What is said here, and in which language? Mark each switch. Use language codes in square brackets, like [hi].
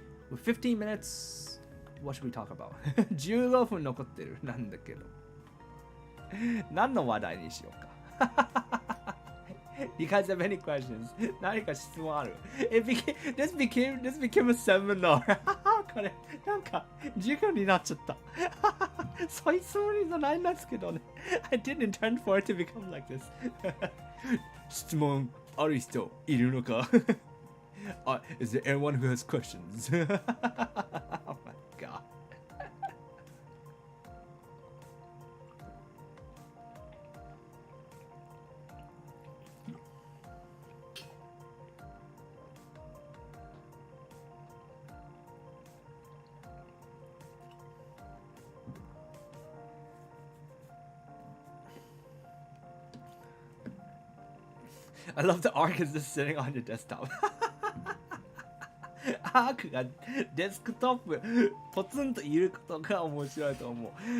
[en] With 15 minutes, what should we talk about? [ja] 15分残ってるなんだけど。何の話題にしようか。 [en] You guys have any questions? [ja] 何か質問ある？ [en] This became a seminar. [ja] これ、なんか、授業になっちゃった。そういうつもりじゃないんですけどね。 [en] I didn't intend for it to become like this. [ja] 質問ある人いるのか？ [en] Is there anyone who has questions? Oh my god. I love the arc is just sitting on your desktop. [ja] アークがデスクトップポツンといることが面白いと思う。